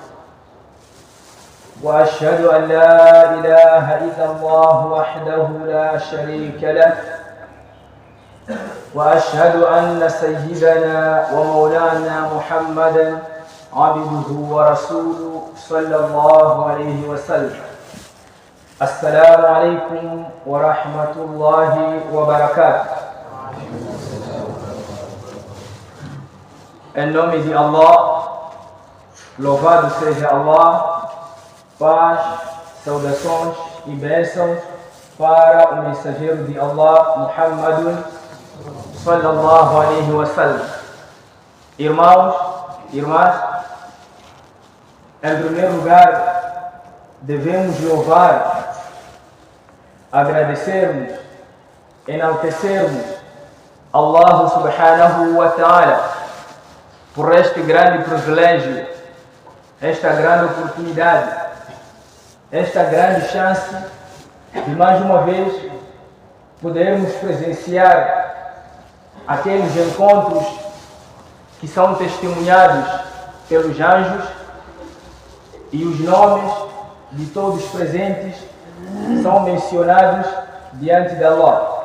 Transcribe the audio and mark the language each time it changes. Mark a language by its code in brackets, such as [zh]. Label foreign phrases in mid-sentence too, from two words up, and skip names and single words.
[ar] وأشهد أن لا إله إلا الله وحده لا شريك له، وأشهد أن سيدنا ومولانا محمدا عبده ورسوله صلى الله عليه وسلم. السلام عليكم ورحمة الله وبركاته. [pt] Em nome de Allah, louvado seja Allah, paz, saudações e bênçãos para o mensageiro de Allah, Muhammadun [ar] صلى الله عليه وسلم. [pt] Irmãos, irmãs, em primeiro lugar, devemos louvar, agradecermos, enaltecermos [ar] الله سبحانه وتعالى [pt] por este grande privilégio, esta grande oportunidade, esta grande chance de mais uma vez podermos presenciar aqueles encontros que são testemunhados pelos anjos e os nomes de todos presentes são mencionados diante de Allah.